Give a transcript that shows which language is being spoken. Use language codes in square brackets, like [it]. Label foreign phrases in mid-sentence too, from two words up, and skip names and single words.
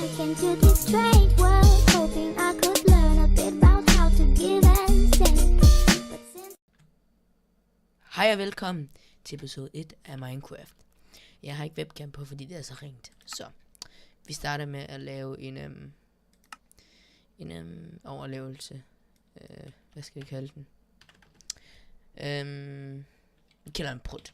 [en] into this strange world, hoping I could learn a bit about how to give and take. But since [da] Hej og velkommen til episode 1 af Minecraft. Jeg har ikke webcam på, fordi det er så ringt. Så vi starter med at lave en overlevelse. Hvad skal vi kalde den? Vi kalder den prut.